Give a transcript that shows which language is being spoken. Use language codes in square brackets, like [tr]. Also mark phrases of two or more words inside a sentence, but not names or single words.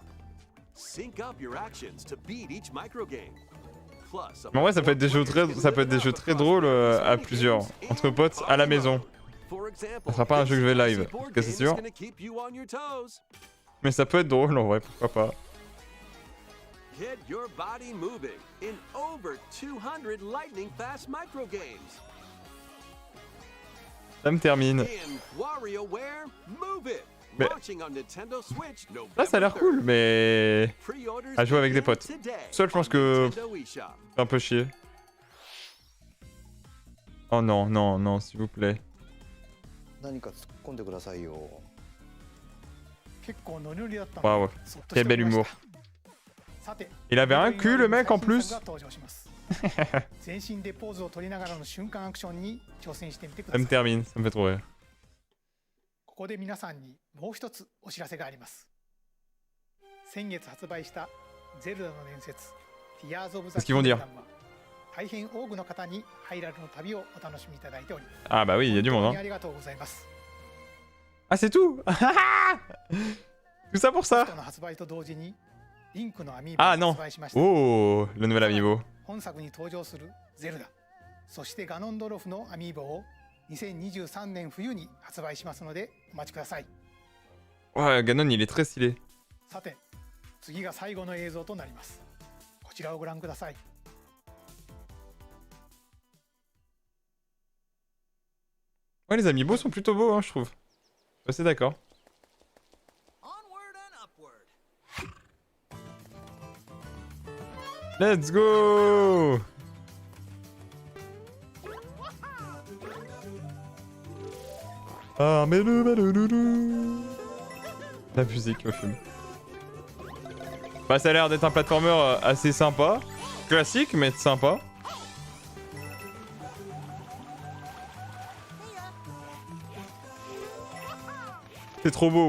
[en] Sync up your actions to beat each micro game. Plus, [fr] Mais en vrai ça peut être des jeux très drôles à plusieurs, entre potes à la maison. Ça sera pas un jeu que je vais live, parce que c'est sûr. Mais ça peut être drôle en vrai, pourquoi pas. [en] Get your body moving in over 200 lightning fast micro games. [fr] Ça me termine. [en] In WarioWare Move It. [fr] Mais- [en] Launching on Nintendo Switch November [fr] Là ça a l'air [en] 3rd. [fr] cool, mais... [en] Pre-orders [fr] à jouer avec des [en] begin [fr] potes. [en] today [fr] Seul je pense [en] on [fr] que... [en] Nintendo eShop. [fr] un peu chier. Oh non, non, non, s'il vous plaît. [ja] 何か突っ込んでくださいよ。結構ノリノリだったので [fr] Waouh, [ja] そっと [fr] quel [ja] してお [fr] bel [ja] りました [fr] humour. [ja] さて [fr] Il avait un cul le mec en plus. [ja] が登場します全身でポーズを取りながらの瞬間アクションに挑戦してみてく [fr] Ça [ja] だ [fr] me [ja] さい [fr] termine, ça me fait trop rire. [ja] ここで皆さんにもう一つお知らせがあります先月発売したゼルダの伝説 Tears of the [fr] Qu'est-ce qu'ils vont dire? [ja] Kingdom は大変多くの方にハイラルの旅をお楽しみいただいており [fr] Ah bah oui, il y a du [ja] 本 [fr] monde [ja] 当に [fr] hein. [ja] ありがとうございます。 [fr] Ah c'est tout. Tout ça pour [ja] ソ [fr] ça? [ja] フトの発売と同時にリンクのアミーあボを発売しました。 [fr] Oh, le nouvel amiibo. [ja] 本作に登場するゼルダ、そしてガノンドロフのアミーボを2023年冬に発売しますのでお待ちください。 [fr] Ouais, Ganon il est très stylé. [ja] さて、次が最後の映像となります。こちらをご覧ください。 [fr] Ouais, les amiibo sont plutôt beaux, hein, je trouve. Je suis assez d'accord. [en] Onward and upward. Let's go! [fr] Ah, mais la musique au film. Bah, ça a l'air d'être un platformer assez sympa. Classique, mais sympa. C'est trop beau.